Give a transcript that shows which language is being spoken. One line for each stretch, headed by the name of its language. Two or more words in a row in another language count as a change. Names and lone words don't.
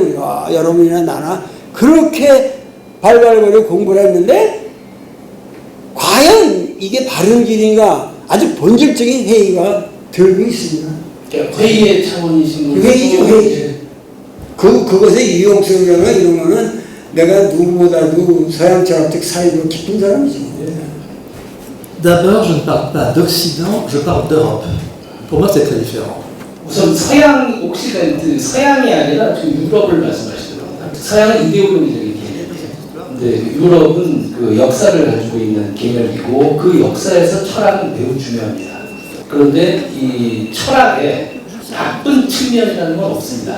Korean: 우리가 여러분이나 나나 그렇게 발발거리고 공부를 했는데 과연 이게 바른 길인가 아주 본질적인 회의가 들고 있습니다. 회의의 차원이신 거죠? 회의죠, 회의. 그것의 유용성이나 이런 거는 내가 누구보다도 서양 철학적 사유로 깊은 사람이죠.
French: D'abord, je ne parle pas d'Occident, je parle d'Europe. Pour moi, c'est très différent.
Korean: 우선 서양, 옥시덴트, 서양이 아니라 지금 유럽을 말씀하시더라고요. 서양은 이데올로기적인 개념이에요. 근데 유럽은 그 역사를 가지고 있는 개념이고 그 역사에서 철학은 매우 중요합니다. 그런데 이 철학에 나쁜 측면이라는 건 없습니다.